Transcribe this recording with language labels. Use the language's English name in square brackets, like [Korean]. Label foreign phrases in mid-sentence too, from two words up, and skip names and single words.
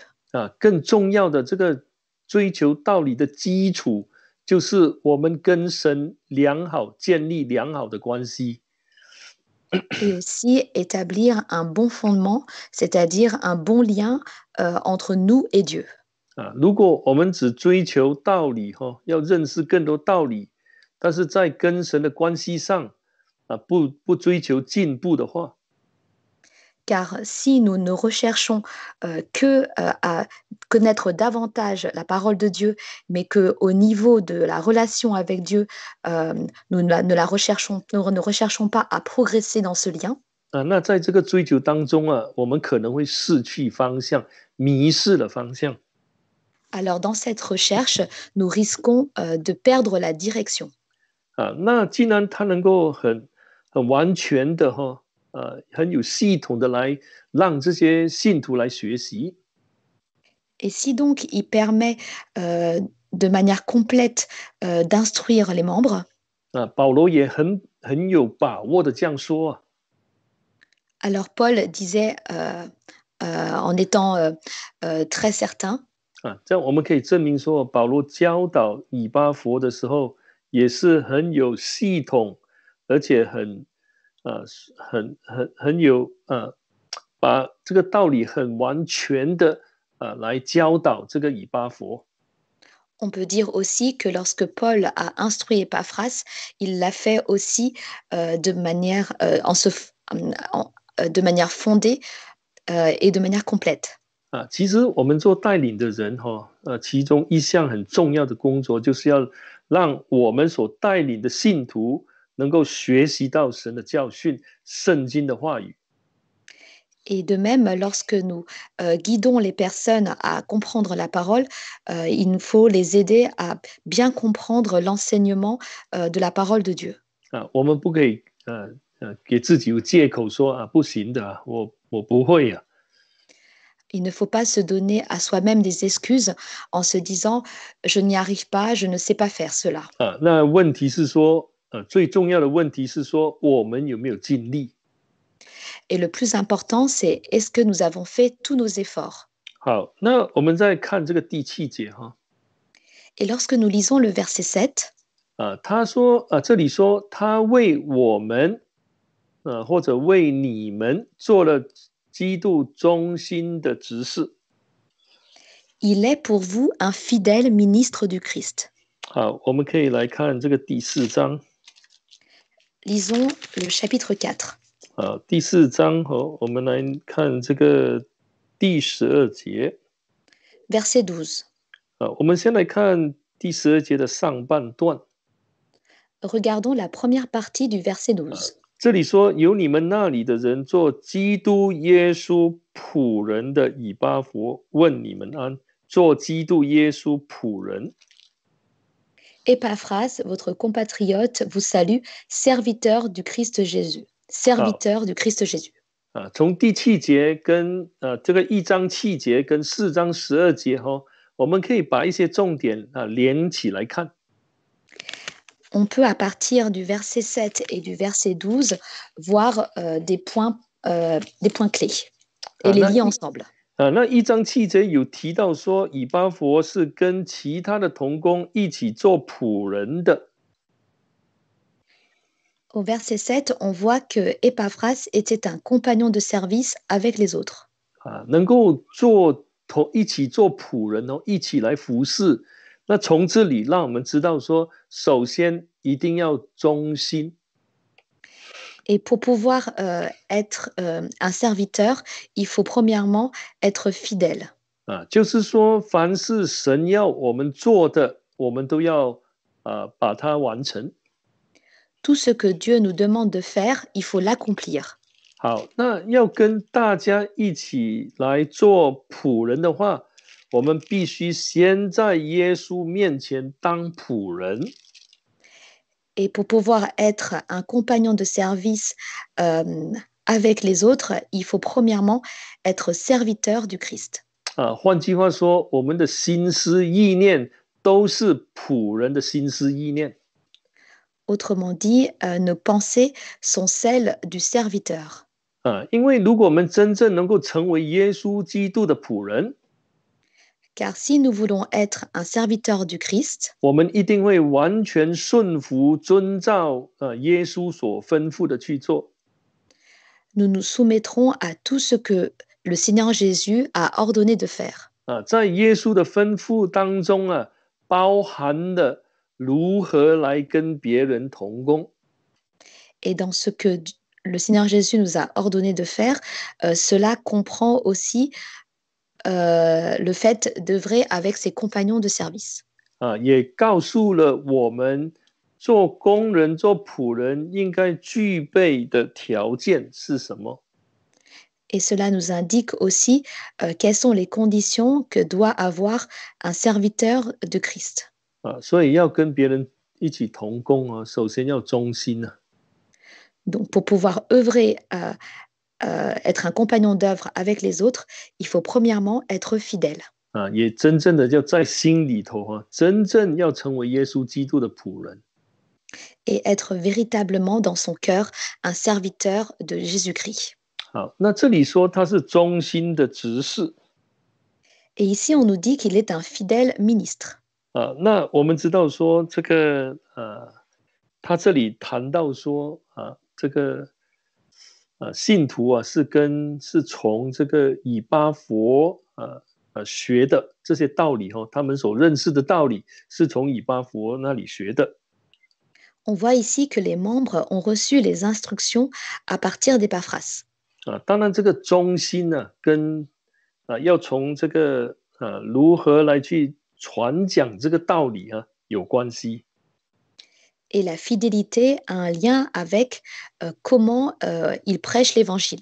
[Chinese] 更重要的这个追求道理的基础，就是我们跟神建立良好的关系。 [French] Et aussi établir un bon fondement, c'est-à-dire un bon lien entre nous et Dieu. [Chinese] 如果我们只追求道理要认识更多道理，但是在跟神的关系上不追求进步的话， [French] Car si nous ne recherchons que à connaître davantage la parole de Dieu, mais qu'au niveau de la relation avec Dieu, nous ne recherchons pas à progresser dans ce lien, [Chinese] 那在这个追求当中我们可能会失去方向，迷失了方向。 [French] alors dans cette recherche, nous risquons de perdre la direction. [Chinese] 那既然他能够很完全的很有系统的来让这些信徒来学习， [French] Et si donc il permet de manière complète d'instruire les membres, [Chinese] 保罗也很有把握的这样说 [French] alors Paul disait en étant très certain, [Chinese] 这样我们可以证明说，保罗教导以巴弗的时候，也是很有系统，而且很有把这个道理很完全的来教导这个以巴弗。 [French] on peut dire aussi que lorsque Paul a instruit Epaphras, il l'a fait aussi de manière, de manière fondée et de manière complète. [Chinese] 其实我们做带领的人其中一项很重要的工作，就是要让我们所带领的信徒能够学习到神的教训、圣经的话语。 [French] Et de même, lorsque nous guidons les personnes à comprendre la parole, il nous faut les aider à bien comprendre l'enseignement de la parole de Dieu. [Chinese] 我们不可以给自己有借口说不行的我不会 [French] Il ne faut pas se donner à soi-même des excuses en se disant je n'y arrive pas, je ne sais pas faire cela. [Chinese] 那问题是说最重要的问题是说我们有没有尽力。 [French] Et le plus important, c'est est-ce que nous avons fait tous nos efforts? [Chinese] 好，那我们再看这个第7节 [French] Et lorsque nous lisons le verset 7, [Chinese] 他说这里说他为我们或者为你们做了基督忠心的执事。 [French] il est pour vous un fidèle ministre du Christ. [Chinese] 好，我们可以来看这个第4章。 [French] Lisons le chapitre 4. [Chinese] 第4章我们来看这个第12节。 [French] Verset 12. [Chinese] 我们先来看第12节的上半段。 [French] Regardons la première partie du verset 12. [Chinese] 这里说由你们那里的人做基督耶稣仆人的以巴弗问你们安，做基督耶稣仆人。 [French] Épaphras, votre compatriote, vous salue, serviteur du Christ Jésus. Serviteur du Christ Jésus. [Chinese] 从第7节跟这个1章7节跟4章12节我们可以把一些重点连起来看。 [French] On peut à partir du verset 7 et du verset 12 voir des points clés et les lier ensemble. [Chinese] 那1章7节有提到说以巴弗是跟其他的同工一起做仆人的。 [French] Au verset 7, on voit que Épaphras était un compagnon de service avec les autres. [Chinese] 能够一起做仆人一起来服侍。那从这里让我们知道说，首先一定要忠心。 [French] Et pour pouvoir être un serviteur, il faut premièrement être fidèle. [Chinese] 就是说，凡是神要我们做的，我们都要把它完成。 [French] Tout ce que Dieu nous demande de faire, il faut l'accomplir. [Chinese] 好，那要跟大家一起来做仆人的话，我们必须先在耶稣面前当仆人。 [French] Et pour pouvoir être un compagnon de service avec les autres, il faut premièrement être serviteur du Christ. [Chinese] 换句话说，我们的心思意念都是仆人的心思意念。 [French] Autrement dit, nos pensées sont celles du serviteur. [Chinese] 因为如果我们真正能够成为耶稣基督的仆人， [French] Car si nous voulons être un serviteur du Christ, [Chinese] 我们一定会完全顺服遵照耶稣所吩咐的去做。 [French] nous nous soumettrons à tout ce que le Seigneur Jésus a ordonné de faire. [Chinese] 在耶稣的吩咐当中包含了如何来跟别人同工。 [French] Et dans ce que le Seigneur Jésus nous a ordonné de faire, cela comprend aussi le fait d'œuvrer avec ses compagnons de service. [Chinese] 也告诉了我们做工人做仆人应该具备的条件是什么。 [French] Et cela nous indique aussi quelles sont les conditions que doit avoir un serviteur de Christ. [Chinese] 所以要跟别人一起同工首先要忠心。 [French] Donc pour pouvoir œuvrer, être un compagnon d'œuvre avec les autres, il faut premièrement être fidèle. [Chinese] 也真正的要在心里头真正要成为耶稣基督的仆人。 [French] Et être véritablement dans son cœur un serviteur de Jésus-Christ. [Chinese] 好，那这里说他是忠心的执事。 [French] Et ici, on nous dit qu'il est un fidèle ministre. [Chinese] 那我们知道说这个他这里谈到说这个信徒是从这个以巴弗学的这些道理他们所认识的道理是从以巴弗那里学的。 [French] On voit ici que les membres ont reçu les instructions à partir d'Épaphras. [Chinese] 当然这个忠心跟要从这个如何来去传讲这个道理有关系。 [French] Et la fidélité a un lien avec comment il prêche l'évangile.